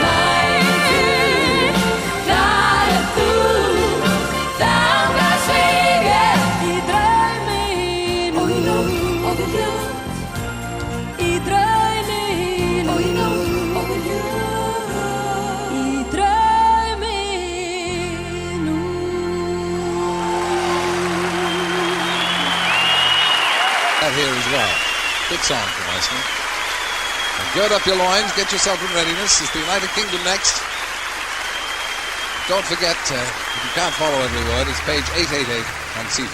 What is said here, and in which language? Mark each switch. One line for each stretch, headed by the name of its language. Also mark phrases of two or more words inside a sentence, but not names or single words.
Icelandic: Nætur, þar þú, þangað svíf ég í draumi nú. Og í nótt og við hljótt, í draumi nú. Og í nótt og við hljótt, í draumi nú.
English: That here as well. Good song from Iceland. And gird up your loins, get yourself in readiness. It's the United Kingdom next. Don't forget, if you can't follow every word, it's page 888 on CFAX.